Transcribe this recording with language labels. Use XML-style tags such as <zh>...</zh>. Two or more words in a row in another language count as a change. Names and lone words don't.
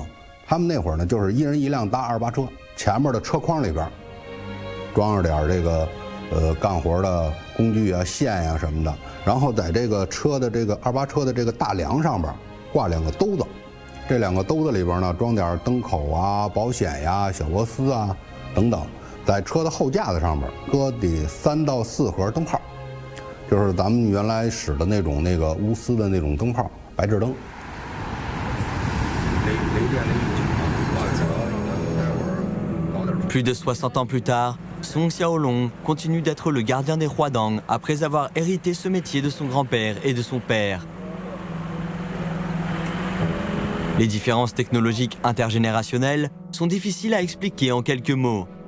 <zh>他们那会儿呢，就是一人一辆大2八车，前面的车筐里边装着点这个干活的工具啊、线呀什么的，然后在这个车的这个2八车的这个大梁上边挂2个兜子。这2个兜子里边呢，装点灯口啊、保险呀、小螺丝啊等等，在车的后架子上面搁得3到4盒灯泡，就是咱们原来使的那种钨丝的那种灯泡，白炽灯。</zh> <fr>Plus de 60 ans plus tard, Song Xiaolong continue d'être le gardien des Huadong après avoir hérité ce métier de son grand-père et de son père. Les différences technologiques intergénérationnelles sont difficiles à expliquer en quelques mots.</fr>